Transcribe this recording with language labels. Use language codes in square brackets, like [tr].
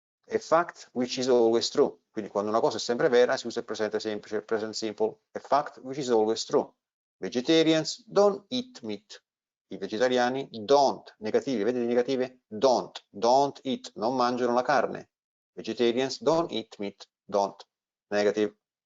[en] A fact which is always true. [it] Quindi quando una cosa è sempre vera si usa il presente semplice, il present simple. [en] A fact which is always true. Vegetarians don't eat meat. [it] I vegetariani don't, negativi, vedete i negativi? [en] Don't eat, [it] non mangiano la carne. [en] Vegetarians don't eat meat, don't, negative.